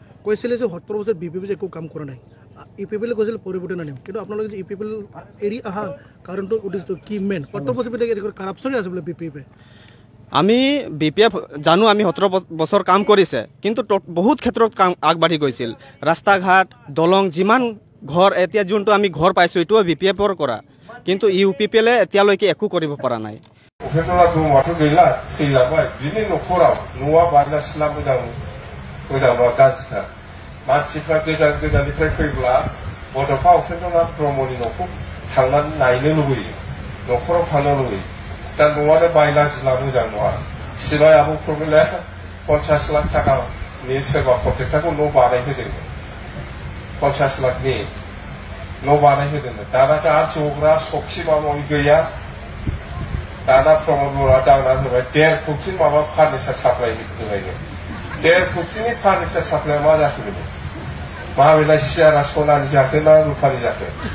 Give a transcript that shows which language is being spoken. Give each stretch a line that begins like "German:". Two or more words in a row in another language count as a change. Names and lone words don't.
Assamese: কৈছিলে যে 17 বছৰ বিপিপি একো কাম কৰা নাই ইউপিপিএলে কৈছিল পৰিৱৰ্তন আনিম কিন্তু আপোনালোকে যে ইউপিপিএল এৰি আহা কাৰণটো উদ্দেশ্য কি মেইন 17 বছৰ ভিতৰত কাৰাপশ্যনে আছে বোলে বিপিপি আমি বিপিএফ জানো আমি 17 বছৰ কাম কৰিছে কিন্তু বহুত ক্ষেত্ৰত কাম আগবাঢ়ি গৈছিল ৰাস্তা ঘাট দলং যিমান ঘৰ এতিয়া যোনটো আমি ঘৰ পাইছো এইটো বিপিএফৰ কৰা কিন্তু ইউপিপিএলে এতিয়ালৈকে একো কৰিব পৰা নাই
Bodo: उफेन्द्रनाथ ब्रह्मआथ' गैला थैलांबाय बिनि न'खराव न'आ बायगासिनो मोजांबा गाज्रिथार मानसिफ्रा गोजान गोजाननिफ्राय फैब्ला बड'फा उफेन्द्रनाथ ब्रह्मनि न'खौ थांनानै नायनो लुबैयो न'खराव थांनो लुबैयो दा न'आनो बायगासिनो मोजां नङा सिबाय आबौ प्रमिलाया 50 लाख थाखानि सोरबा कन्ट्रेक्टरखौ न' बानायहोदों 50 लाखनि न' बानायहोदों दाना दा जग्रा सखि माबा माबि गैया दाना प्रमद बर'आ दांनानै होबाय 1.5 फुटनि माबा फार्निचार साप्लाय होबायनो 1.5 फुटनि फार्निचार साप्लाया मा जाखो बेनो माबेलाय सियारा सनानि जाखो ना रुपानि जाखो